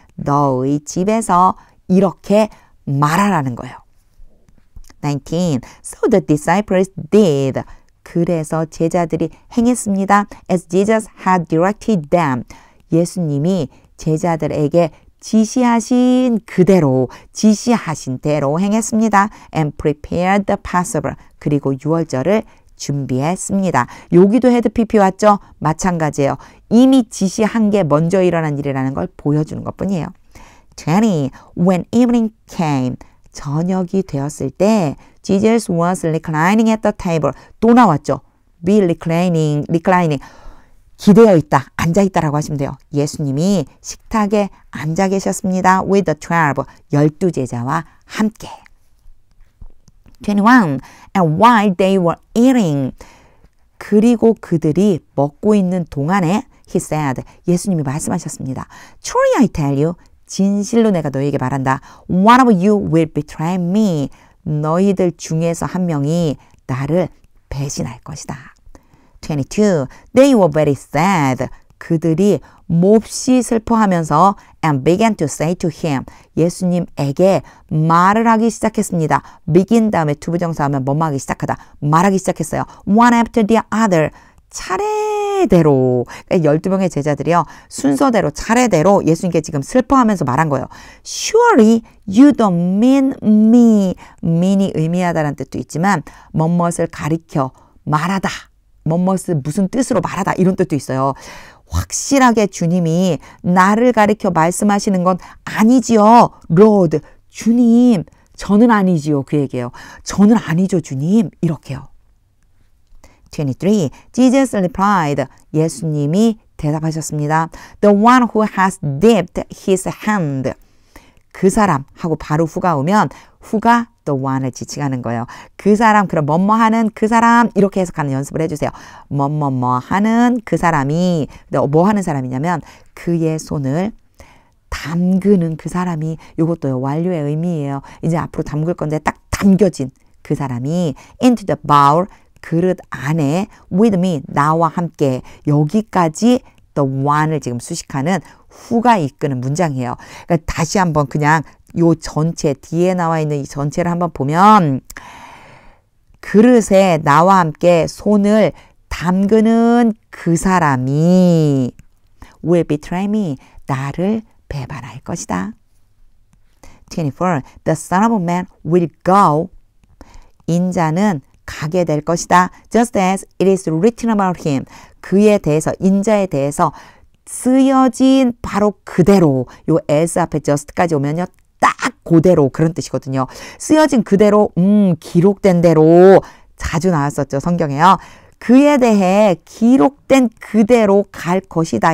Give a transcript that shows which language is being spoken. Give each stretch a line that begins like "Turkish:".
Korean: 너의 집에서 이렇게 말하라는 거예요.
English: 19. So the disciples did.
Korean: 그래서 제자들이 행했습니다.
English: As Jesus had directed them.
Korean: 예수님이 제자들에게 지시하신 그대로, 지시하신 대로 행했습니다.
English: And prepared the Passover.
Korean: 그리고 유월절을 준비했습니다. 여기도 헤드 PP 왔죠? 마찬가지예요. 이미 지시한 게 먼저 일어난 일이라는 걸 보여주는 것뿐이에요.
English: 20. When evening came.
Korean: 저녁이 되었을 때
English: Jesus was reclining at the table.
Korean: 또 나왔죠? be reclining. 기대어 있다, 앉아 있다라고 하시면 돼요. 예수님이 식탁에 앉아 계셨습니다.
English: with the 12.
Korean: 12제자와 함께.
English: 21. And while they were eating.
Korean: 그리고 그들이 먹고 있는 동안에
English: he said,
Korean: 예수님이 말씀하셨습니다.
English: Truly I tell you,
Korean: 진실로 내가 너희에게 말한다.
English: One of you will betray me.
Korean: 너희들 중에서 한 명이 나를 배신할 것이다.
English: 22. They were very sad.
Korean: 그들이 몹시 슬퍼하면서
English: and began to say to him.
Korean: 예수님에게 말을 하기 시작했습니다. begin 다음에 투부정사하면 뭐뭐 하기 시작하다. 말하기 시작했어요.
English: One after the other.
Korean: 차례대로 12명의 제자들이요. 순서대로 차례대로 예수님께 지금 슬퍼하면서 말한 거예요.
English: Surely you don't mean me.
Korean: mean이 의미하다라는 뜻도 있지만 뭐뭇을 가리켜 말하다. 뭐뭇을 무슨 뜻으로 말하다 이런 뜻도 있어요. 확실하게 주님이 나를 가리켜 말씀하시는 건 아니지요. Lord, 주님, 저는 아니지요. 그 얘기예요. 저는 아니죠, 주님. 이렇게요. 23.
English: Jesus replied.
Korean: 예수님이 대답하셨습니다.
English: The one who has dipped his hand.
Korean: 그 사람 하고 바로 후가 오면 후가 the one을 지칭하는 거예요. 그 사람, 그럼 뭐뭐 하는 그 사람 이렇게 해석하는 연습을 해주세요. 뭐뭐뭐 하는 그 사람이 뭐 하는 사람이냐면 그의 손을 담그는 그 사람이 이것도요. 완료의 의미예요. 이제 앞으로 담글 건데 딱 담겨진 그 사람이
English: into the bowl
Korean: 그릇 안에
English: with me
Korean: 나와 함께 여기까지 the one을 지금 수식하는 후가 이끄는 문장이에요. 그러니까 다시 한번 그냥 요 전체 뒤에 나와 있는 이 전체를 한번 보면 그릇에 나와 함께 손을 담그는 그 사람이
English: will betray me
Korean: 나를 배반할 것이다. 24.
English: The son of man will go
Korean: 인자는 가게 될 것이다.
English: Just as it is written about him.
Korean: 그에 대해서 인자에 대해서 쓰여진 바로 그대로 요 as 앞에 just까지 오면요. 딱 그대로 그런 뜻이거든요. 쓰여진 그대로 기록된 대로 자주 나왔었죠. 성경에요. 그에 대해 기록된 그대로 갈 것이다.